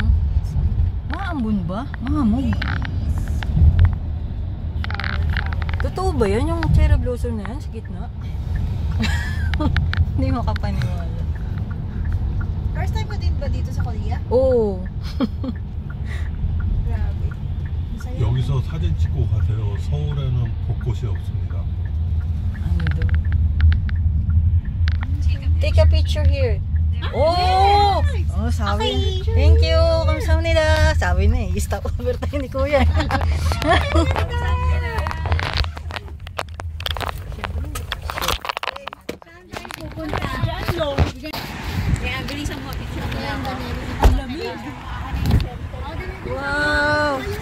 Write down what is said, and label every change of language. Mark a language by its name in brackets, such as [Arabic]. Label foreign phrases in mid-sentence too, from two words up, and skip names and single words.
[Filipino] Maambon ba? Mahamog. Totoo ba yan? Yung [English] cherry blossom [Filipino] na yan sa gitna? Hindi makapaniwala. [English] First time [Filipino] mo din ba dito sa Korea? Oo. Grabe. Masaya. [Korean] 여기서 사진 찍고 가세요. 서울에는 벚꽃이 없습니다. [Filipino] Ano daw? [English] Take a picture here. [Filipino] Oh! Oh, sabi. [English] Thank you. [Korean] Kamsahamnida. [Filipino] Sabi na eh. [English] Stop over [Filipino] tayo ni Kuya. Wow!